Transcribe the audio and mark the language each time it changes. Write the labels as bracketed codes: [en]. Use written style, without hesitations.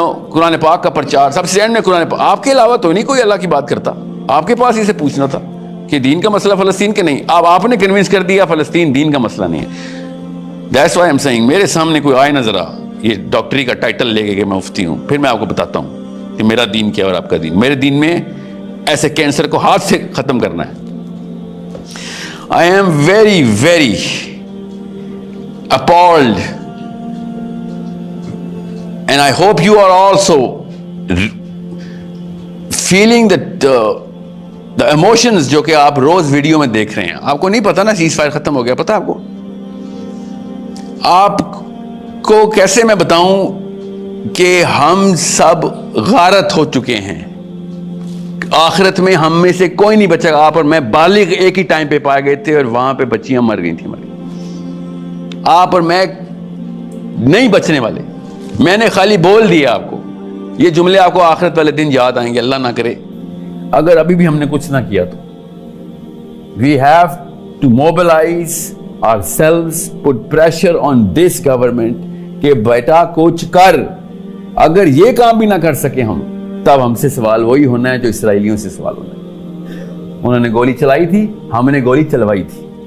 [ur] قرآن پاک کا پرچار، سب سے اینڈ میں قرآن پاک، آپ کے علاوہ تو نہیں کوئی اللہ کی بات کرتا، آپ کے پاس اسے پوچھنا تھا کہ دین کا مسئلہ فلسطین کے نہیں، اب آپ نے کنونس کر دیا فلسطین دین کا مسئلہ نہیں ہے۔ [en] that's why I'm seeing, [ur] میرے سامنے کوئی آئے نہ ذرا یہ ڈاکٹری کا ٹائٹل لے کے کہ میں مفتی ہوں، پھر میں آپ کو بتاتا ہوں کہ میرا دین کیا اور آپ کا دین۔ میرے دین میں ایسے کینسر کو ہاتھ سے ختم کرنا ہے، [en] I am very, very appalled, and I hope you are also feeling that the emotions [ur] جو کہ آپ روز ویڈیو میں دیکھ رہے ہیں. آپ کو نہیں پتا نا سیز فائر ختم ہو گیا, پتا آپ کو؟ آپ کو کیسے میں بتاؤں کہ ہم سب غارت ہو چکے ہیں. آخرت میں ہم میں سے کوئی نہیں بچے گا. آپ اور میں بالغ ایک ہی ٹائم پہ پائے گئے تھے اور وہاں پہ بچیاں مر گئی تھیں. آپ اور میں نہیں بچنے والے. میں نے خالی بول دیا آپ کو. یہ جملے آپ کو آخرت والے دن یاد آئیں گے, اللہ نہ کرے اگر ابھی بھی ہم نے کچھ نہ کیا تو. [en] We have to mobilize ourselves, put pressure on this government [ur] کہ بیٹا کچھ کر. اگر یہ کام بھی نہ کر سکے ہم, تب ہم سے سوال وہی ہونا ہے جو اسرائیلیوں سے سوال ہونا ہے. انہوں نے گولی چلائی تھی, ہم نے گولی چلوائی تھی.